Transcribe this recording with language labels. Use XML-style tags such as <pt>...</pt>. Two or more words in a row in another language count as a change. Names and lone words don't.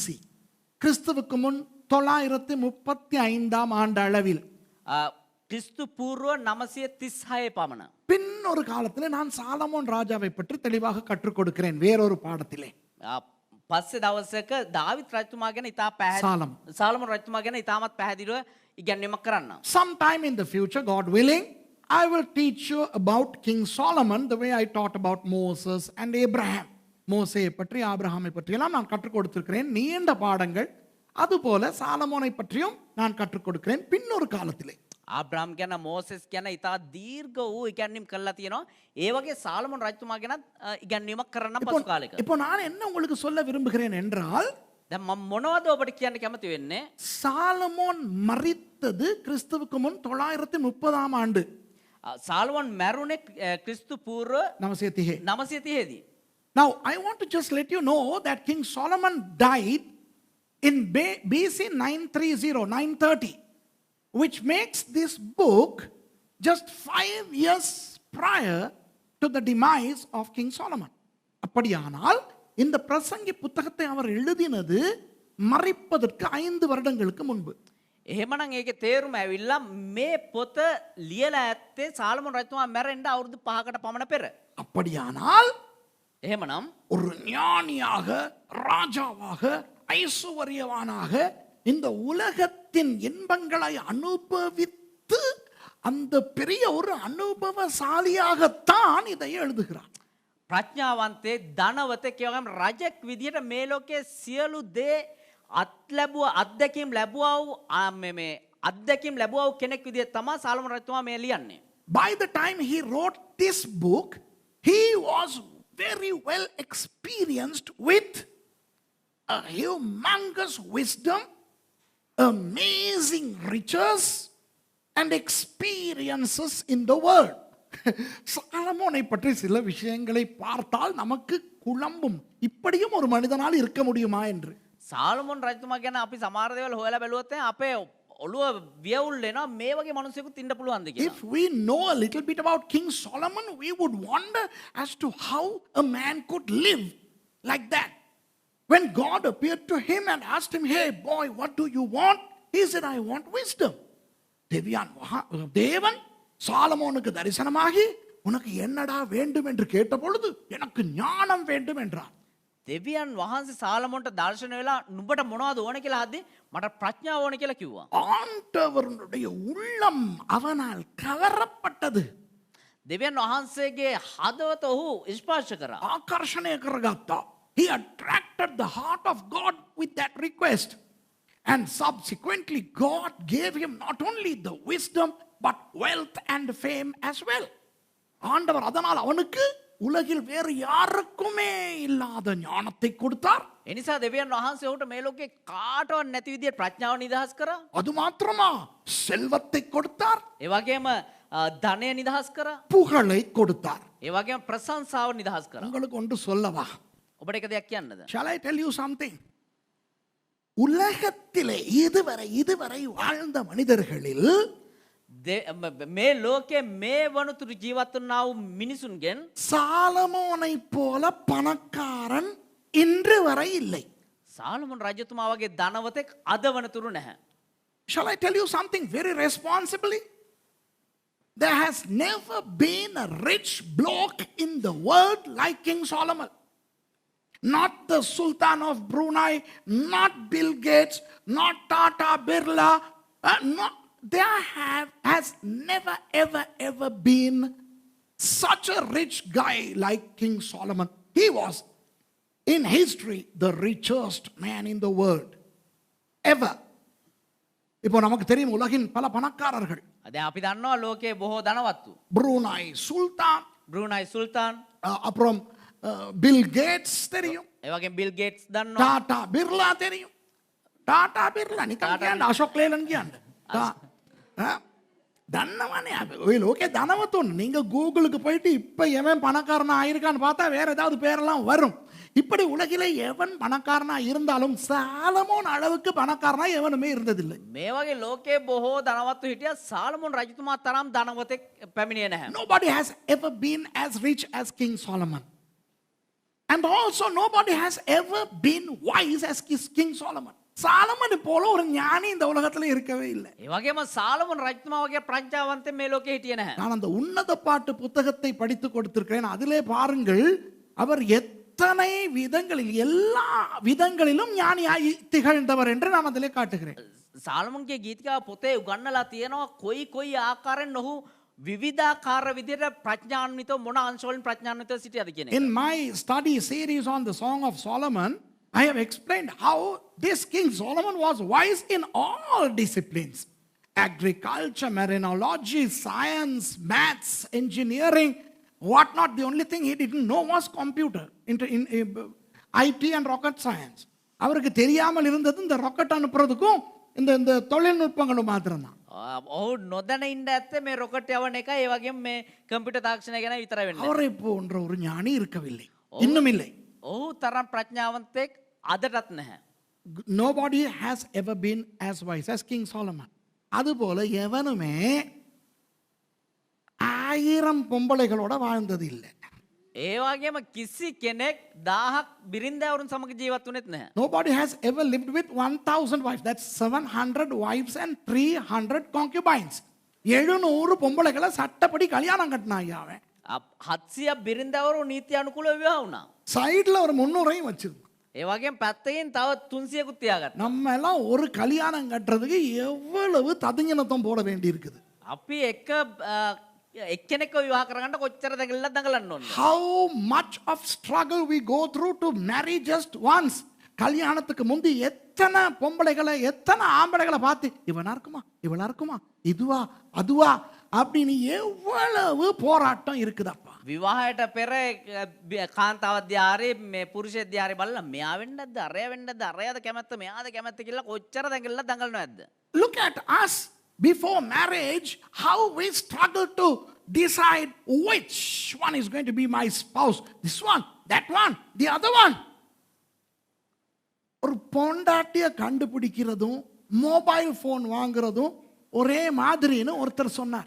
<ta>கிறிஸ்துவுக்கு முன் 935 ஆண்டு அளவில்.</ta> <si>ක්‍රිස්තු පූර්ව 936 පමණ.</si> <ta>பின் ஒரு காலத்தில் நான் சாலமோன் ராஜாவை பற்றி தெளிவாக கற்றுக் கொடுக்கிறேன் வேறொரு பாடத்திலே.</ta> <si>පස්සේ දවසක දාවිත් රජතුමා ගැන ඉතා පැහැදිලිව සාලමොන් රජතුමා ගැන ඉතාමත් පැහැදිලිව ඉගැන්වීමක් කරන්න.</si> <en>Sometime in the future, God willing, I will teach you about King Solomon the way I taught about Moses and Abraham.</en> <ta>மோசேயை பற்றி ஆபிரகாமை பற்றியெல்லாம் நான் கற்றுக் கொடுத்திருக்கிறேன் நீண்ட பாடங்கள். அதுபோல சாலமோனை பற்றியும் நான் கற்றுக் கொடுக்கிறேன் பின்னொரு காலத்திலே.</ta> <si>ආබ්‍රහම් ගැන මෝසෙස් ගැන ඉතා දීර්ඝ වූ ඉගැන්වීම් කරලා තියෙනවා. ඒ වගේ සාලමොන් රජතුමා ගැනත් ඉගැන්වීමක් කරන්න පසු කාලෙක.</si> <ta>இப்போ நான் என்ன உங்களுக்கு சொல்ல விரும்புகிறேன் என்றால்,</ta> <si>දැන් මම මොනවද ඔබට කියන්න කැමති වෙන්නේ?</si> <ta>சாலமோன் மரித்தது கிறிஸ்துவுக்கு முன் 930 ஆண்டு.</ta> <si>සාලමොන් මැරුණේ ක්‍රිස්තු පූර්ව 930. දී.</si> <en>Now I want to just let you know that King Solomon died in BC 930, which makes this book just 5 years prior to the demise of King Solomon.</en> <ta>அப்படியானால் இந்த பிரசங்கி புத்தகத்தை அவர் எழுதினது மரிப்பதற்கு 5 வருடங்களுக்கு முன்பு.</ta> <si>එහෙමනම් ඒකේ තේරුම ඇවිල්ලා මේ පොත ලියලා ඇත්තේ සාලමොන් රජතුමා මැරෙන්න අවුරුදු 5කට පමණ පෙර.</si> <ta>அப்படியானால்</ta> <si>එහෙමනම්</si> <ta>ஒரு ஞானியாக, ராஜாவாக, ஐசுவரியவானாக இந்த உலகத்தின் இன்பங்களை அனுபவித்து அந்த பெரிய ஒரு அனுபவசாலியாகத்தான் இதை எழுதுகிறார்.</ta> <si>ප්‍රඥාවන්තේ ධනවතෙක් වගේම රජෙක් විදියට මේ ලෝකයේ සියලු දේ අත්දැකීම් ලැබුවා වූ මේ අත්දැකීම් ලැබුවා වූ කෙනෙක් විදියට තමයි සාලමොන් රජතුමා මේ ලියන්නේ.</si> <en>By the time he wrote this book, he was very well experienced with a humongous wisdom, amazing riches and experiences in the world.</en> <ta>சாலமோனை பற்றி சில விஷயங்களை பார்த்தால் நமக்கு குழம்பும், இப்படியும் ஒரு மனிதனால் இருக்க முடியுமா என்று.</ta> <si>සාලමොන් රජතුමා ගැන අපි සමහර දේවල් හොයලා බැලුවොත් අපේ ඔළුව වියවුල් වෙනවා මේ වගේ මිනිසෙකුත් ඉන්න පුළුවන්ද කියලා.</si> <en>If we know a little bit about King Solomon, we would wonder as to how a man could live like that. When God appeared to him and asked him, "Hey boy, what do you want?" He said, "I want wisdom."</en> <ta>தேவன் சாலமோனுக்கு தரிசனமாகி உனக்கு என்னடா வேண்டும் என்று கேட்ட பொழுது எனக்கு ஞானம் வேண்டும் என்றார்.</ta> <si>දෙවියන් වහන්සේ සාලමොන්ට දර්ශන වෙලා නුඹට මොනවද ඕන කියලා අහද්දී මට ප්‍රඥාව ඕන කියලා කිව්වා.</si> <ta>ஆண்டவருடைய உள்ளம் அவனால் கவரப்பட்டது.</ta> <si>දෙවියන් වහන්සේගේ හදවත ඔහු ස්පර්ශ කරා. ආකර්ෂණය කරගත්තා.</si> <en>He attracted the heart of God with that request. And subsequently God gave him not only the wisdom but wealth and fame as well.</en> <ta>ஆண்டவர் அதனால் அவனுக்கு உலகில் வேறு யாருக்குமே இல்லாத ஞானத்தை கொடுத்தார்.</ta> <si>එනිසා දෙවියන් වහන්සේ ඔහුට මේ ලෝකේ කාටවත් නැති විදිහට ප්‍රඥාව නිදහස් කරා.</si> <ta>அது மாத்திரமா செல்வத்தை கொடுத்தார்,</ta> <si>ඒ වගේම ධනය නිදහස් කරා.</si> <ta>புகழை கொடுத்தார்.</ta> <si>ඒ වගේම ප්‍රශංසාව නිදහස් කරා.</si> <ta>உங்களுக்கு ஒன்று சொல்லவா?</ta> <si>ඔබට එක දෙයක් කියන්නද?</si> <en>Shall I tell you something?</en> <ta>உலகத்திலே இதுவரை வாழ்ந்த மனிதர்களில்</ta> <si>මේ ලෝකයේ මේ වනතුරු ජීවත් වුණා වූ මිනිසුන්ගෙන්</si> <ta>சாலமோனை போல பணக்காரன் இன்று வரை இல்லை.</ta> <si>සාලමොන් රජතුමා වගේ ධනවතෙක් අද වනතුරු නැහැ.</si> <en>Shall I tell you something very responsibly? There has never been a rich bloke in the world like King Solomon. Not the Sultan of Brunei, not Bill Gates, not Tata Birla, there has never ever been such a rich guy like King Solomon. He was in history the richest man in the world ever.</en> <ta>இப்போ நமக்கு தெரியும் உலகின் பல பணக்காரர்கள்.</ta> <si>දැන් අපි දන්නවා ලෝකයේ බොහෝ ධනවත්තු. Brunei Sultan, බ්‍රූනයි සුල්තාන්,</si> <ta>அப்புறம் பில் கேட்ஸ் தெரியும்,</ta> <si>ඒ වගේම බිල් ගේට්ස් දන්නවා.</si> <ta>டாடா பிர்லா தெரியும். டாடா பிர்லா</ta> <si>නිකන් කියන්න අශෝක් ලේලන් කියන්න.</si> <ta>தன்னவனே ஓகே தனவத்தோன்னு நீங்க கூகுளுக்கு போயிட்டு இப்ப எவன் பணக்காரனா ஆயிருக்கான்னு பார்த்தா வேற ஏதாவது பேரெல்லாம் வரும். இப்படி உலகிலே எவன் பணக்காரனா இருந்தாலும் சாலமோன் அளவுக்கு பணக்காரனா எவனுமே இருந்ததில்லை.</ta> <si>මේ වගේ ලෝකයේ බොහෝ ධනවත්තු හිටියා සාලමොන් රජතුමා තරම් ධනවතෙක් පැමිණියේ නැහැ.</si> <en>Nobody has ever been as rich as King Solomon. And also nobody has ever been wise as King Solomon.</en> <ta>சாலமன் போல ஒரு ஞானி இந்த உலகத்துல இருக்கவே இல்லை.</ta> <si>ඒ වගේම සාලමොන් රජතුමා වගේ ප්‍රඥාවන්තයෙක් මේ ලෝකේ හිටියේ නැහැ.</si> <ta>நான் அந்த உன்னத பாட்டு புத்தகத்தை படித்து கொடுத்திருக்கிறேன். அதிலே பாருங்கள் அவர் எத்தனை விதங்களில் எல்லா விதங்களிலும் ஞானியாய் திகழ்ந்தவர் என்று நான் அதிலே காட்டுகிறேன்.</ta> <si>සාලමොන්ගේ ගීතිකා පොතේ උගන්වලා තියෙනවා කොයි ආකාරයෙන් ඔහු විවිධාකාර විදිහට ප්‍රඥාන්විතව මොන අංශවලින් ප්‍රඥාන්විතව සිටියද කියන එක.</si> <en>In my study series on the Song of Solomon, I have explained how this King Solomon was wise in all disciplines. Agriculture, marinology, science, maths, engineering, what not. The only thing he didn't know was computer, in IT and rocket science.</en> <ta>அவருக்கு தெரியாமல் இருந்தது இந்த ராக்கெட் அனுப்புறதுக்கும் இந்த தொழில்நுட்பங்களும் மாத்திரம்தான்.</ta> <si>ඔහු නොදැන ඉන්න ඇත්තේ මේ රොකට් යවන එක ඒ වගේම මේ කම්පියුටර් තාක්ෂණය ගැන විතරයි වෙන්නේ.</si> <ta>அவரை போன்ற ஒரு ஞானி இருக்கவில்லை, இன்னும் இல்லை.</ta> <si>ඔහු තරම් ප්‍රඥාවන්තයෙක් අදටත් නැහැ.</si> <en>Nobody has ever been as wise as King Solomon.</en> <ta>அதுபோல எவனுமே 1000 பொம்பளைகளோட வாழ்ந்தது இல்லை.</ta> <si>ඒ වගේම කිසි කෙනෙක් 1000ක් බිරින්දෑවරුන් සමග ජීවත් වුණෙත් නැහැ.</si> <en>Nobody has ever lived with 1000 wives. That's 700 wives and 300 concubines.</en> <ta>700 பொம்பளைகளை சட்டப்படி கல்யாணம் கட்டினா அவன்.</ta> <si>700 බිරින්දෑවරු නීති අනුකූලව විවාහ වුණා.</si> <ta>சைடுல ஒரு 300ஐயும் வச்சிருந்தான்.</ta> <si>ඒ වගේම පැත්තකින් තව 300කුත් තියාගත්තා.</si> <ta>நம்ம எல்லாம் ஒரு கல்யாணம் கட்டுறதுக்கு எவ்வளவு ததிஞ்சனத்தம் போட வேண்டி இருக்குது.</ta> <si>අපි එක්කෙනෙක්ව විවාහ කරගන්න කොච්චර දඟලන්න ඕනද?</si> <en>How much of struggle we go through to marry just once.</en> <ta>கல்யாணத்துக்கு முந்தி எத்தனை பொம்பளைகளை எத்தனை ஆம்பளைகளை பார்த்து இவனா இருக்குமா இதுவா அதுவா அப்படின்னு எவ்வளவு போராட்டம் இருக்குதப்பா.</ta> <si>විවාහයට පෙර කාන්තාවක් දිහාරේ මේ පුරුෂයෙක් දිහාරේ බලලා මෙයා වෙන්නද අරයා වෙන්නද අරයාද කැමැත්ත මෙයාද කැමැත්ත කියලා කොච්චර දඟලනවද?</si> <en>Look at us before marriage, how we struggle to decide which one is going to be my spouse. This one, that one, the other one.</en> <ta>ஒரு பொண்டாட்டிய கண்டுபிடிக்கிறதும்</ta> <en>mobile phone</en> <ta>வாங்குறதும் ஒரே மாதிரின்னு ஒருத்தர் சொன்னார்.</ta>